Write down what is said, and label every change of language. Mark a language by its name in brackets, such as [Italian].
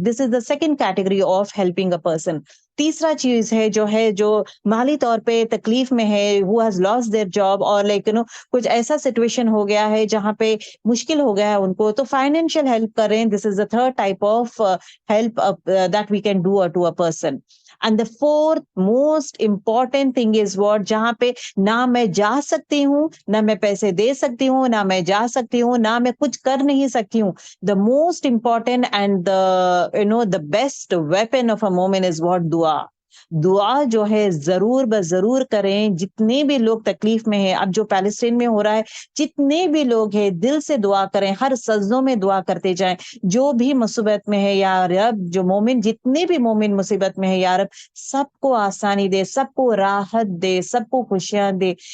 [English] This is the second category of helping a person. [Hindi] तीसरा चीज है जो माली तौर पे तकलीफ में है, [English] who has lost their job [Hindi] और कुछ ऐसा सिचुएशन हो गया है जहां पे मुश्किल हो गया है उनको, तो फाइनेंशियल हेल्प करें। [English] This is the third type of help that we can do to a person. And the fourth most important thing is what, [Hindi] जहाँ पे ना मैं जा सकती हूँ, ना मैं पैसे दे सकती हूँ, ना मैं जा सकती हूँ, ना मैं कुछ कर नहीं सकती हूँ. [English] The most important and the best weapon of a moment is what? [Hindi] दुआ. दुआ जो है जरूर जरूर करें. जितने भी लोग तकलीफ में हैं, अब जो पैलेस्टीन में हो रहा है, जितने भी लोग हैं दिल से दुआ करें, हर सजदों में दुआ करते जाएं. जो भी मुसीबत में है या रब, जो मोमिन, जितने भी मोमिन मुसीबत में है या रब, सबको आसानी दे, सबको राहत दे, सबको खुशियां दे.